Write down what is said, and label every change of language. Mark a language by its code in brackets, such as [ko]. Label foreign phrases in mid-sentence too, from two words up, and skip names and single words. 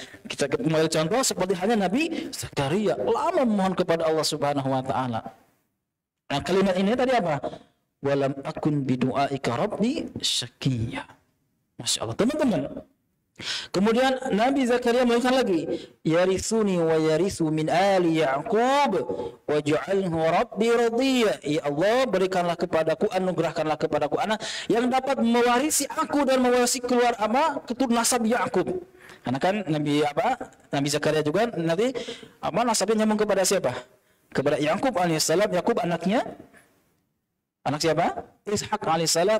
[id] Kita kembali contoh seperti halnya Nabi Zakaria, lama memohon kepada Allah [ar] سبحانه وتعالى. [id] Nah kalimat ini tadi apa? [ar] ولم أكن بدعائك رب شقيا. ما شاء الله, teman-teman. [id] Kemudian Nabi Zakaria melakukan lagi, [ar] يرثني ويرث من آل يعقوب واجعله رب رضيا. [id] Ya Allah, berikanlah kepadaku, anugerahkanlah kepadaku anak yang dapat mewarisi aku dan mewarisi keturunan nasab Ya'qub. Karena kan Nabi Zakaria juga nanti nasabnya nyambung kepada siapa? Kepada Ya'qub alaihissalam. Ya'qub anak siapa? Ishak alaihissalam.